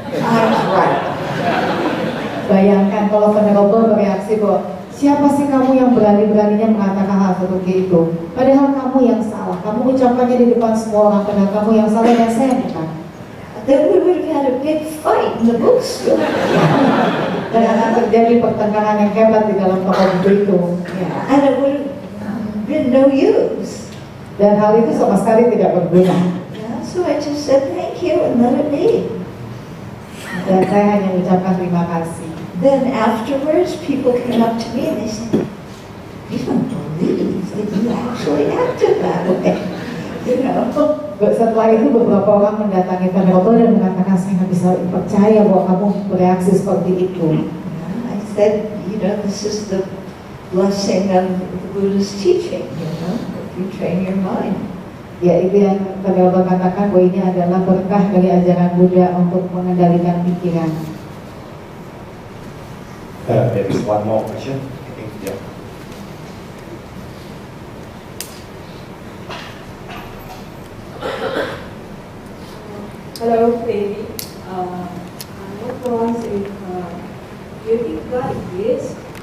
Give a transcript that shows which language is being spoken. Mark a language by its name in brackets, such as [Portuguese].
[English] I'm right. [Indonesian] Bayangkan kalau Venerable bereaksi bahwa siapa sih kamu yang berani-beraninya mengatakan hal seperti itu? Padahal kamu yang salah. Kamu ucapkannya di depan semua orang, padahal kamu yang salah dan saya bukan. [English] Then we would have had a big fight in the bookstore. [Indonesian] Dan akan terjadi pertengkaran yang hebat di dalam toko buku itu. [English] Yeah. And it would have been no use. [Indonesian] Dan hal itu sama sekali tidak berguna. [English] Yeah, so I just said thank you and let it be. [Indonesian] Dan saya hanya mengucapkan terima kasih. [English] Then afterwards, people came up to me and they said, "You don't believe that you actually acted that way." You know. [Indonesian] Setelah itu beberapa orang mendatangi Venerable dan mengatakan saya nggak bisa percaya bahwa kamu bereaksi seperti itu. [English] I said, you know, this is the blessing of the Buddha's teaching. You know, if you train your mind. [Indonesian] Ya itu yang Venerable katakan bahwa ini adalah berkah dari ajaran Buddha untuk mengendalikan pikiran. [English] There is one more question. I think, yeah. Hello, baby. I want to ask if do you think God exists?